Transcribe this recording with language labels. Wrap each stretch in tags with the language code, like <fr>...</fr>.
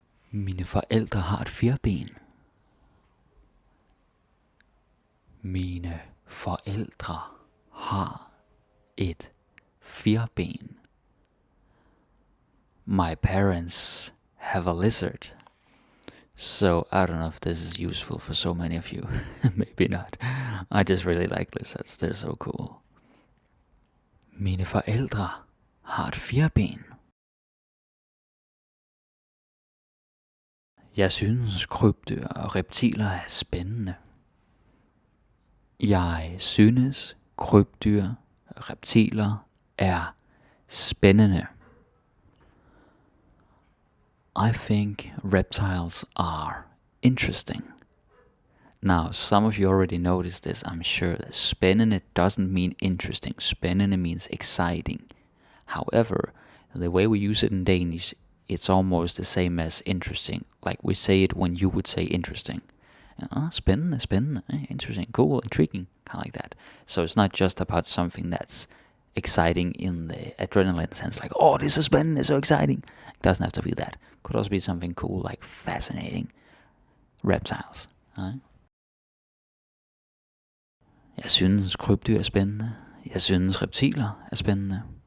<da>Mine forældre har et firben. Mine forældre har et firben.</da> <en>My parents have a lizard. So I don't know if this is useful for so many of you. Maybe not. I just really like lizards. They're so cool.</en> <da>Mine forældre har et firben. Jeg synes krybdyr og reptiler er spændende. Jeg synes krybdyr og reptiler er spændende.</da> <en>I think reptiles are interesting. Now, some of you already noticed this, I'm sure. That spændende doesn't mean interesting. Spændende means exciting. However, the way we use it in Danish, it's almost the same as interesting. Like we say it when you would say interesting. Spændende, interesting, cool, intriguing, kind of like that. So it's not just about something that's exciting in the adrenaline sense, like, oh, this is spændende, so exciting. It doesn't have to be that. Could also be something cool, like fascinating. Reptiles.</en> <da>Jeg synes krybdyr er spændende. Jeg synes reptiler er spændende.</da>